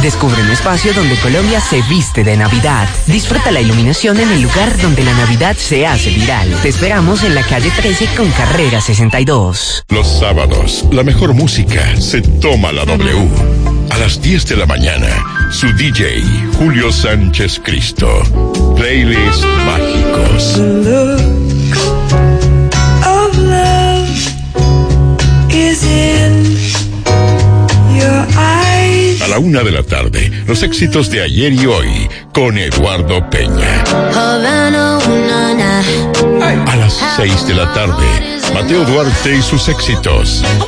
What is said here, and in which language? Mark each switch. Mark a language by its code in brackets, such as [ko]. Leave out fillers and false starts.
[es] Descubre un espacio donde Colombia se viste de Navidad. Disfruta la iluminación en el lugar donde la Navidad se hace viral. Te esperamos en la calle 13 con carrera 62. Los sábados, la mejor música se toma la W. A las 10 de la mañana, su DJ, Julio Sánchez Cristo. Playlist Mágicos. [en] The look of love is in your eyes. [es] A la 1 de la tarde, los éxitos de ayer y hoy con Eduardo Peña. A las 6 de la tarde, Mateo Duarte y sus éxitos.